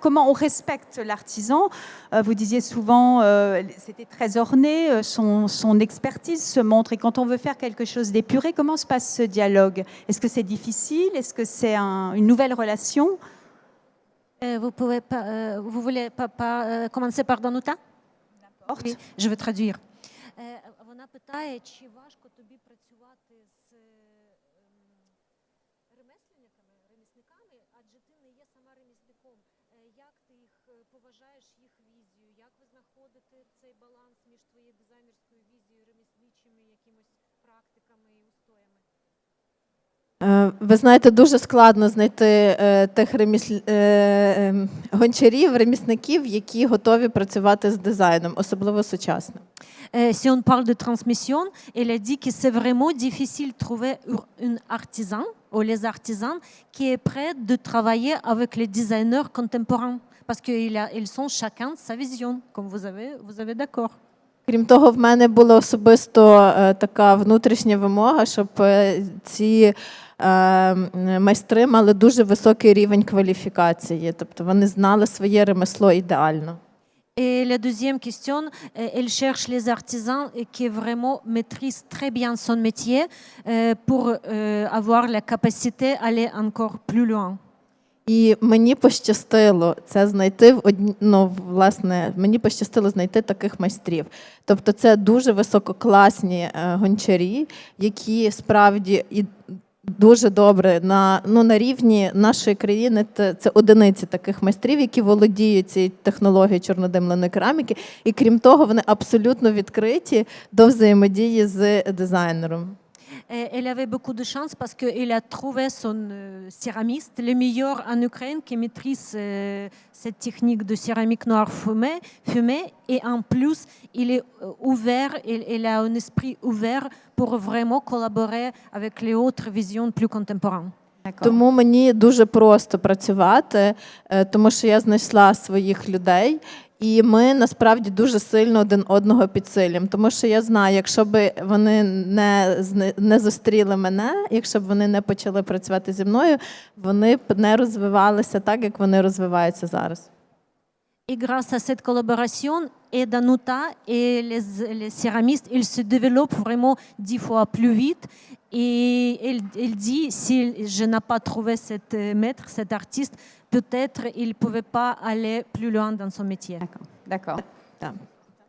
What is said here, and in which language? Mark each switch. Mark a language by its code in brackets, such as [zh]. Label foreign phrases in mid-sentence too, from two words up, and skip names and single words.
[fr] Comment on respecte l'artisan? Vous disiez souvent, c'était très orné, son expertise se montre. Et quand on veut faire quelque chose d'épuré, comment se passe ce dialogue? Est-ce que c'est difficile? Est-ce que c'est une nouvelle relation? Vous voulez pas commencer par Danuta? N'importe. Oui, je vais traduire. [uk] Вона питає, чи важко тобі працювати з ремісниками, адже ти не є сама ремісником. Як ти їх поважаєш, їх візію? Як ви знаходите цей баланс між твоєю дизайнерською візією, ремісничими якимось практиками і устоями? Ви знаєте, дуже складно знайти тих гончарів, ремісників, які готові працювати з дизайном, особливо сучасним. [fr] Si on parle de transmission, elle a dit que c'est vraiment difficile de trouver un artisan ou les artisans qui est prêt de travailler avec les designers contemporains parce qu'ils sont chacun sa vision, comme vous avez d'accord. [uk] Крім того, в мене була особисто така внутрішня вимога, щоб ці майстри мали дуже високий рівень кваліфікації, тобто вони знали своє ремесло ідеально. Et la deuxième question, elle cherche les artisans qui vraiment maîtrisent très bien son métier pour avoir la capacité d'aller encore plus loin. І мені пощастило це знайти власне, мені пощастило знайти таких майстрів. Тобто це дуже висококласні гончарі, які справді і дуже добре на рівні нашої країни. Це одиниці таких майстрів, які володіють цією технологією чорнодимленої кераміки. І крім того, вони абсолютно відкриті до взаємодії з дизайнером. [fr] Elle avait beaucoup de chance parce qu'elle a trouvé son céramiste, le meilleur en Ukraine qui maîtrise cette technique de céramique noire fumée. Et en plus, il est ouvert, il a un esprit ouvert pour vraiment collaborer avec les autres visions plus contemporaines. [uk] Тому мені дуже просто працювати, тому що я знайшла своїх людей. І ми насправді дуже сильно один одного підсилюємо. Тому що я знаю, якщо б вони не зустріли мене, якщо б вони не почали працювати зі мною, вони б не розвивалися так, як вони розвиваються зараз. [fr] Et grâce à cette collaboration, et Danuta et les céramistes, ils se développent vraiment 10 fois plus vite. Et elle dit, si je n'ai pas trouvé cet maître, cet artiste, peut-être il ne pouvait pas aller plus loin dans son métier.